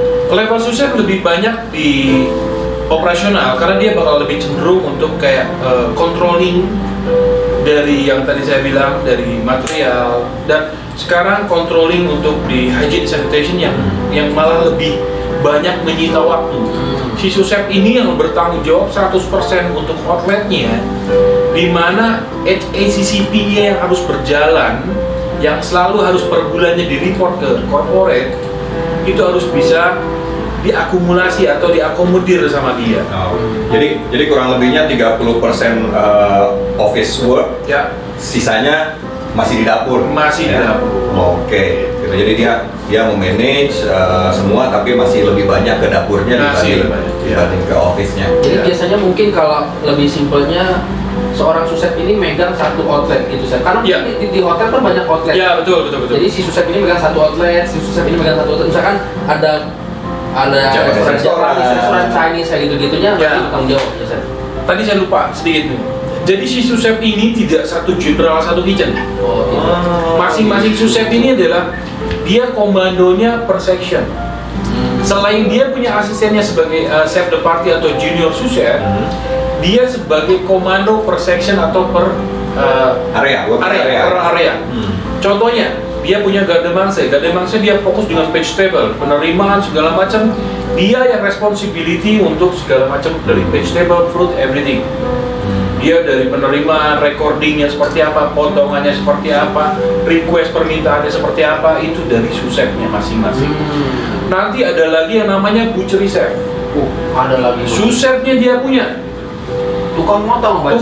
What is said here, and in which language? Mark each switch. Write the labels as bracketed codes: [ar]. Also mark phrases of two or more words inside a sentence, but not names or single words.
[id] Level sous chef lebih banyak di operasional karena dia bakal lebih cenderung untuk kayak controlling dari yang tadi saya bilang dari material, dan sekarang controlling untuk di [en] hygiene sanitation [id] yang malah lebih banyak menyita waktu. Si sous chef ini yang bertanggung jawab 100% untuk outletnya, di mana HACCP-nya yang harus berjalan, yang selalu harus per bulannya di report ke corporate, itu harus bisa diakumulasi atau diakomodir sama dia. Jadi kurang lebihnya 30% [en] office work, [id] Ya, sisanya masih di dapur. masih di Ya. dapur. Oke. Gitu. Jadi dia memanage semua, tapi masih lebih banyak ke dapurnya Masih lebih banyak, dibanding ke office-nya. Jadi Ya. biasanya mungkin kalau lebih simpelnya seorang sous chef ini megang satu outlet gitu chef. Karena Ya. di hotel kan banyak outlet. Ya, betul. Jadi si sous chef ini megang satu outlet, si sous chef ini megang satu outlet. Misalkan ada restoran Jepang, restoran Chinese kayak gitu-gitunya, Ya. nanti tanggung jawab ya chef. Tadi saya lupa sedikit nih. Jadi si sous chef ini tidak satu general satu kitchen. Oh, gitu. Masing-masing sous chef ini adalah dia komandonya per section. Selain dia punya asistennya sebagai [fr] chef de partie [id] atau junior sous chef, dia sebagai komando per section atau per Area. area. Contohnya, dia punya [fr] garde manger. Garde manger [id] dia fokus dengan vegetable, penerimaan segala macam. Dia yang responsibility untuk segala macam dari [en] vegetable, fruit, everything. [id] Dia dari penerimaan, recordingnya seperti apa, potongannya seperti apa, request permintaannya seperti apa, itu dari sous chefnya masing-masing. Nanti ada lagi yang namanya [en] butchery chef. [id] Ada lagi. Sous chefnya dia punya, Tukang motong, Pak.